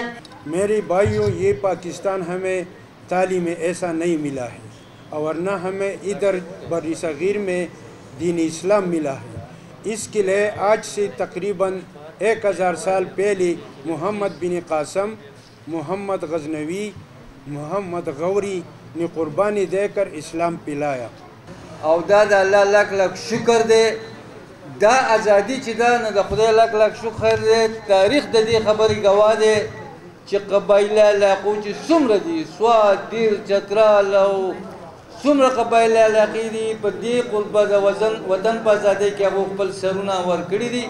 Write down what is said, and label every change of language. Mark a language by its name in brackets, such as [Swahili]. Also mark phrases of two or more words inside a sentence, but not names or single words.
[Urdu] میرے بھائیوں یہ پاکستان ہمیں تعلیم ایسا نہیں ملا ہے اور نہ ہمیں ادھر بر صغیر میں دین اسلام ملا ہے اس کے لیے آج سے تقریباً 1000 سال پہلے محمد بن قاسم محمد غزنوی محمد غوری نے قربانی دے کر اسلام پلایا [Pashto] او دا د الله لک لک شکر دی دا ازادي چې دا نه د خدای لک لک شکر دی تاریخ د دې خبرې گواه دی چې قبایله علاقو چې څومره دي سوات دیر چترال او څومره قبایله علاقې دي په دې قربه د وطن په ازادۍ کې هغو خپل سرونه ورکړي دي